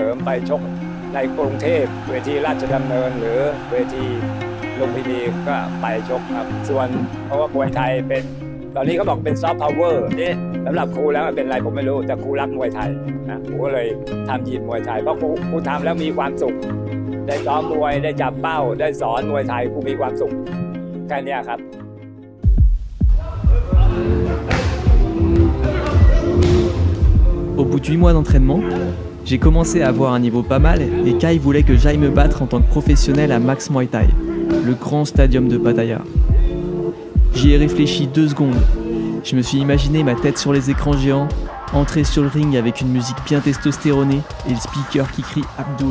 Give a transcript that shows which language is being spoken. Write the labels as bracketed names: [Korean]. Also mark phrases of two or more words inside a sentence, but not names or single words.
[Thai] มไปชกในกรุงเทพเวทีราชดำเนินหรือเวทีลุมพินีก็ไปชกครับส่วนเพราะว่ามวยไทยเป็นตอนนี้เขาบอกเป็น [English] soft power [Thai] นี่สำหรับครูแล้วมันเป็นอะไรผมไม่รู้แต่ครูรักมวยไทยนะครูก็เลยทำยิมมวยไทยเพราะครูทำแล้วมีความสุขได้ซ้อมมวยได้จับเป้าได้สอนมวยไทยครูมีความสุขแค่นี้ครับ [French] Au bout de 8 mois d'entraînement, j'ai commencé à avoir un niveau pas mal et Kai voulait que j'aille me battre en tant que professionnel à Max Muay Thai, le grand stadium de Pattaya. J'y ai réfléchi 2 secondes. Je me suis imaginé ma tête sur les écrans géants, entrer sur le ring avec une musique bien testostéronée et le speaker qui crie Abdul.